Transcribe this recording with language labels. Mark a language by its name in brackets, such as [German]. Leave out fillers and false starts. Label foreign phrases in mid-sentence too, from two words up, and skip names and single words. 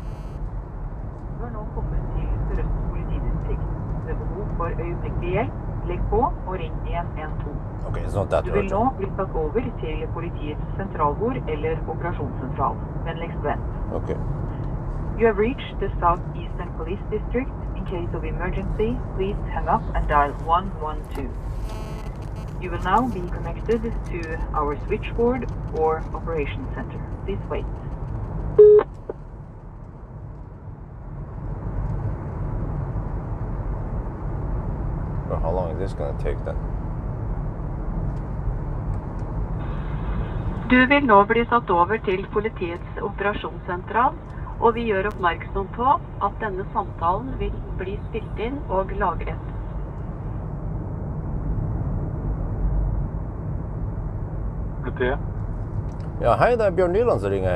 [Norwegian] Du har nå kommet til Sør-Øst politidistrikt. Ved behov for øyeblikkelig hjelp, legg på og ring 112. [English] Okay, it's not that [Norwegian] Du vil [English] urgent. [Norwegian] nå bli satt over til politiets sentralbord eller operasjonssentral. Vennligst vent. [English] Okay. You have reached the Southeastern Police District. In case of emergency, please hang up and dial 112. You will now be connected to our switchboard or operations center. Please wait. Well, how long is this going to take then? [Norwegian] Du vil nå bli satt over til politiets operasjonssentral, og vi gjør oppmerksom på at denne samtalen vil bli spilt inn og lagret. Ja, hei, det er Bjørn Nyland som ringer.